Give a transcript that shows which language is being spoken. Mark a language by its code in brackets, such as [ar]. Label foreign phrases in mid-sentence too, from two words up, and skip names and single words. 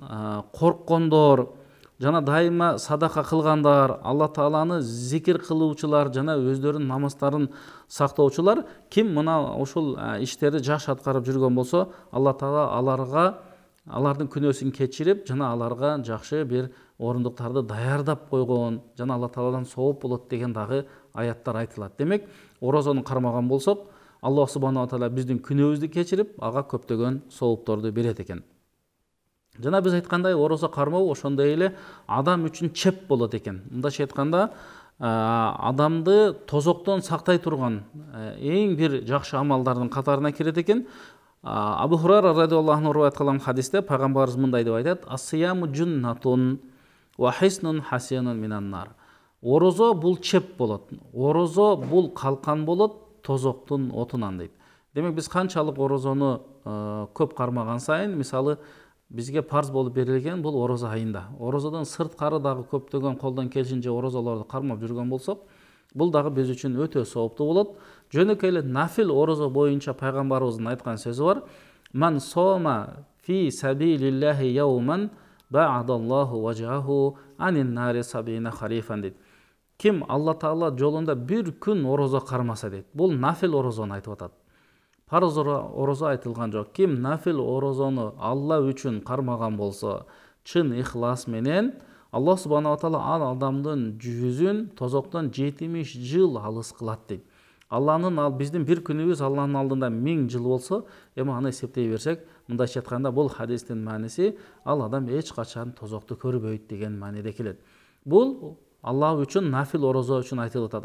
[ky] корккондор, жана дайыма садака кылгандар, Алла Тааланы зикир кылуучулар, жана өздөрүнүн намаздарын сактоочулар, ким мына ошол иштерди жакшы аткарып жүргөн болсо, Алла Таала алардын күнөөсүн кечирип, жана аларга жакшы бир орундуктарды даярдап койгон, жана Алла Тааладан сооп болот деген дагы аяттар айтылат. Демек, орозону кармаган болсок, [ar] الله سبحانه وتعالى [ky] биздин күнөөбүздү кечирип, ага көптөгөн соопторду берет экен. Жана биз айткандай, орозо кармоо ошондой эле адам үчүн чеп болот экен. Мындайча айтканда, адамды тозоктон сактай турган эң бир жакшы амалдардын катарына кирет экен. Абу Хурайра [ar] رضي الله عنه [ky] риваят кылган хадисте пайгамбарыбыз мындай деп айтат: [ar] "الصيام جنة وحصن حصين من النار." [ky] Орозо бул чеп болот. Орозо бул калкан болот тозоктун отунан дейт. Демек биз канчалык орозону көп кармаган сайын, мисалы бизге парз болуп берилген бул орозо айында. Орозодон сырткары дагы көптөгөн колдон келишинче орозолорду кармап жүргөн болсок, бул дагы биз үчүн өтө сооптуу болот. Жөнөкөй эле нафил орозо боюнча пайгамбарыбыздын айткан сөзү бар: [ar] "من صام في سبيل الله يوما باعد الله وجهه عن النار سبعين خريفا" дейт. [ky] Ким Алла Таала жолунда бир күн орозо кармаса дейт. Бул нафил орозону айтып атат. Парыз орозо айтылган жок. Ким нафил орозону Алла үчүн кармаган болсо, чын ихлас менен, [ar] الله سبحانه وتعالى [ky] ал адамдын жүзүн тозоктон 70 жыл алыс кылат дейт. Биздин бир күнүбүз Алланын алдында 1000 жыл болсо, эми аны эсептей берсек, мындайча айтканда бул хадистин мааниси ал адам эч качан тозокту көрбөйт деген мааниде келет. Бул Аллах үчүн нафил орозо үчүн айтылып атат.